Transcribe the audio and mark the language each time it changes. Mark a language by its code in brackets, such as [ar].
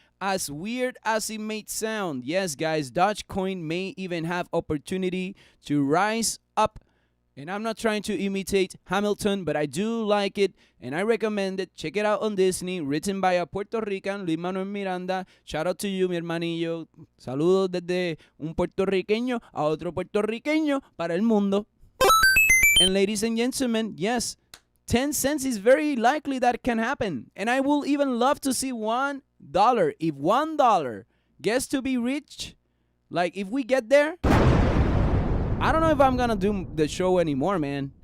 [en] As weird as it may sound, yes, guys, Dogecoin may even have opportunity to rise up. And I'm not trying to imitate Hamilton, but I do like it, and I recommend it. Check it out on Disney, written by a Puerto Rican, Luis Manuel Miranda. Shout out to you, [es] mi hermanillo. Saludos desde un puertorriqueño a otro puertorriqueño para el mundo. [en] And ladies and gentlemen, yes, 10 cents is very likely that can happen. And I will even love to see $1. If $1 gets to be rich, like if we get there, I don't know if I'm gonna do the show anymore, man.